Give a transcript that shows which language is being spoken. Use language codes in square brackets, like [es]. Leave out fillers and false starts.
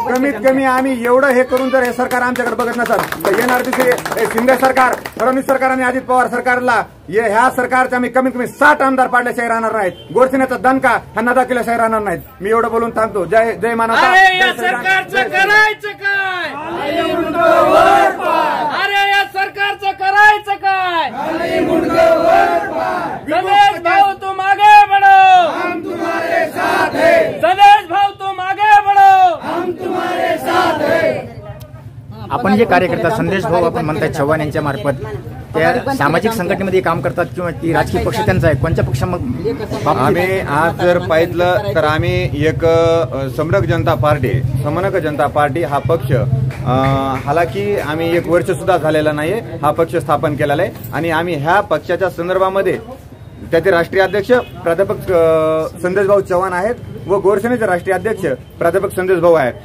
[mr] कमीत कमी आम्ही एवढं हे करून जर हे सरकार आमच्याकडे बघत नसेल तर येणार दिवशी शिंदे सरकार, फडणवीस सरकार आणि अजित पवार सरकारला ह्या सरकारचे आम्ही कमीत कमी 60 आमदार पाडल्याशिवाय राहणार नाहीत, गोरसेनेचा दणका ह्यांना दाखवल्याशिवाय राहणार नाहीत। मी एवढं बोलून थांबतो। जय मानवता। सरकारचं करायचं काय? अरे या सरकारचं करायचं काय? [hi] संदेश भाऊ तुम आगे बढ़ो, हम तुम्हारे साथ हैं। संदेश भाऊ तुम आगे बढ़ो, हम तुम्हारे साथ हैं। [mr] आपण जे कार्यकर्ता संदेश भाऊ आपण म्हणताय चव्हाण यांच्या मार्फत त्या सामाजिक संघटनेमध्ये काम करतात किंवा ती राजकीय पक्ष त्यांचा आहे, कोणत्या पक्षामध्ये? आम्ही आज जर पाहिलं तर आम्ही एक समरक जनता पार्टी हा पक्ष हालाकी आम्ही 1 वर्ष सुद्धा झालेला नाहीये हा पक्ष स्थापन केलेला आहे आणि आम्ही ह्या पक्षाच्या संदर्भामध्ये त्याचे राष्ट्रीय अध्यक्ष प्राध्यापक संदेश भाऊ चव्हाण आहेत व गोरसेनेचे राष्ट्रीय अध्यक्ष प्राध्यापक संदेश भाऊ आहेत।